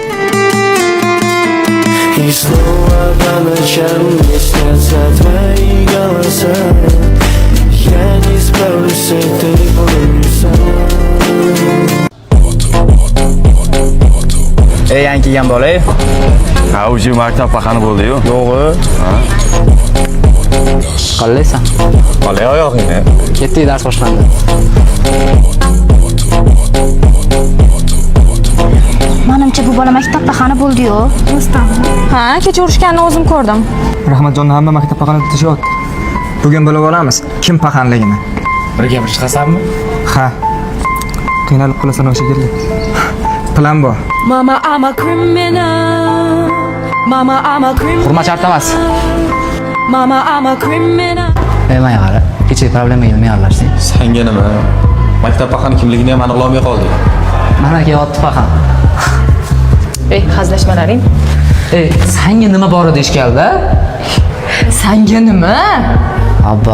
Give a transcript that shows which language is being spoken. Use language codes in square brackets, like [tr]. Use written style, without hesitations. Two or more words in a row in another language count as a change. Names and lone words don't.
[ru] И снова по ночам мне снятся твои голоса. Я не espero ser ter evolução. [uz] Ey, yangi kelgan bola. Ha, o'zi maktab paqani bo'ldi-yu. Yo'g'i. Qalaysan? Qalay oyog'ingni? Ketdik, dars boshlandi. Menimcha bu bola maktabda qani bo'ldi-yu. Ha, kecha urishganini o'zim ko'rdim. Rahmatjonni hamma maktab paqani tishyapti. Bugun bilib olamiz kim paqanligini. Birga bir chiqasanmi? Ha. Qiynalib qolasan o'sha yerda. Plan bor. [en] Mama, I'm a criminal. Mama, I'm a criminal. [uz] Hurmat shart emas. [en] Mama, I'm a criminal. [uz] Menga qara. Kecha problemaga nima aralashding? Senga nima? Maktab paqani kimligini ham aniqlamay qoldik. Mana kelyapti faqat. Ey, hazlashmalaring. Ey, senga nima bor edi ishkalda? Senga nima? Abba.